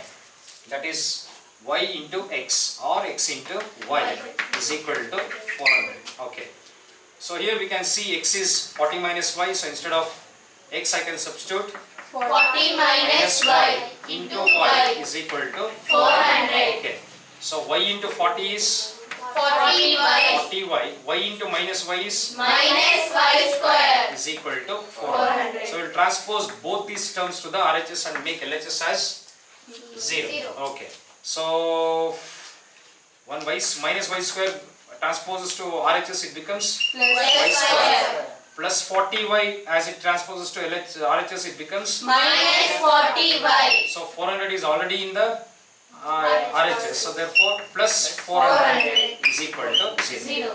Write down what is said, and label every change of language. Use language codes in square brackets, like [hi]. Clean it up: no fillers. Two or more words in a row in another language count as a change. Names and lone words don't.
[en] That is y into x or x into y is equal to 400. Okay. So here we can see x is 40 minus y. So instead of x I can substitute 40 minus y into y is equal to 400. Okay. So y into 40 is 40y 40y. Y into minus y is minus y square is equal to 400. 400. So we will transpose both these terms to the RHS and make LHS as 0. Okay. So 1 y minus y square transposes to RHS, it becomes y square plus 40y as it transposes to RHS, it becomes minus 40y. so 400 is already in the RHS, so therefore plus 400 is equal to 0.